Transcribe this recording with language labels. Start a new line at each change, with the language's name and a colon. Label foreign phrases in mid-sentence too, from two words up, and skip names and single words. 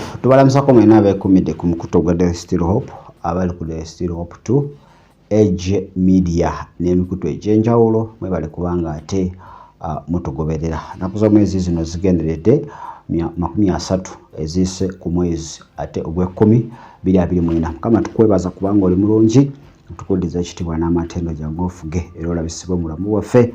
Ganda: tubalamusako mwena abeekumidde ku mukuto gwa The Still Hope abali ku The Still Hope 2 Edge Media n'emikutu egy'enjawulo mwebale kubanga ate mutugoberera. Nnaku z'omwezi zino zigenderedde 30 ezise ku mwezi ate ogw'ekkumi 2024. Mukama tukwebaza kubanga oli mulungi, tukuddiza ekitiibwa n'amatendo jangu ofuge era olabisibwe mu bulamu bwaffe.